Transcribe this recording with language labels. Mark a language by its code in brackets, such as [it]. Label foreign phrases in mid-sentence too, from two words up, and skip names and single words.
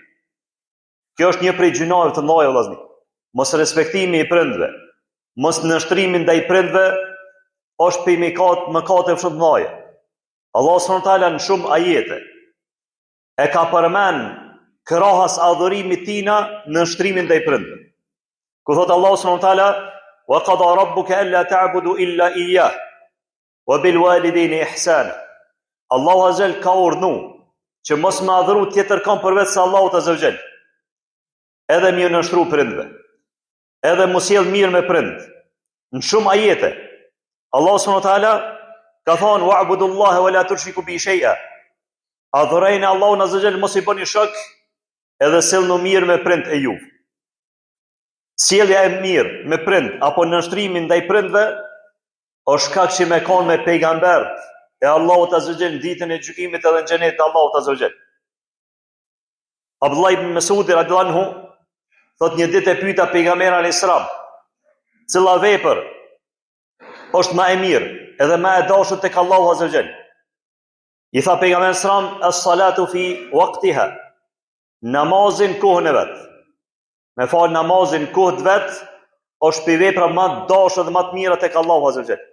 [sq] Kjo është një prej gjunave të mëdha vllazni. Mos respektimi i prindve, mos nënshtrimi ndaj prindve është prej mëkateve shumë të mëdha. Allah [ar] سبحانه وتعالى [sq] në shumë ajete e ka përmend krahas adhurimit tina nënshtrimin ndaj prindve. Ku thot [ar] الله سبحانه وتعالى وقضى ربك ألا تعبدوا إلا إياه وبالوالدين إحسانا. [sq] Allahu [ar] عز وجل [sq] ka urdhëruar që mos më adhuru tjetër kam përveç se Allahut [ar] عز وجل. [sq] Edhe më nënshtru prindve, edhe mos sjell mirë me prind. Në shumë ajete Allah [ar] سبحانه وتعالى [sq] ka thonë [ar] واعبدوا الله ولا تشركوا به شيئا. [sq] Adhurojeni Allahun [ar] عز وجل, [sq] mos i bëni shok, edhe sjellni mirë me prind e juve. Sjellja e mirë me prind apo nënshtrimi ndaj prindve është shkak që me konë me pejgambert e Allahut [ar] عز وجل [sq] ditën e gjykimit edhe në xhenet e Allahut [ar] عز وجل. [sq] Abdullah ibn Mas'ud [ar] رضي الله عنه [sq] thot një ditë e pyeta pejgamberin [ar] عليه السلام, [sq] cila vepër është më e mirë edhe më e dashur tek Allahu [ar] عز وجل? [sq] I tha pejgamberi [ar] عليه السلام, الصلاة في وقتها. [sq] Namazin kohën e vet. Me fal namazin kohën e vet është për vepra më të dashura dhe më të mira tek Allahu [ar] عز وجل.